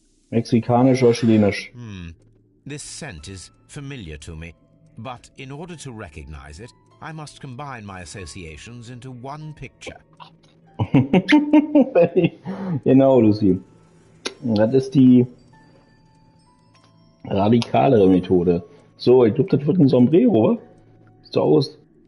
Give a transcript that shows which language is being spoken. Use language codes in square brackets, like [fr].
[de] Mexikanisch oder Chilenisch? [en] This scent is familiar to me, but in order to recognize it, I must combine my associations into one picture. [de] Genau, Lucy. Das ist die radikalere Methode. So, ich glaube, das wird ein Sombrero, wa? Sieht so aus.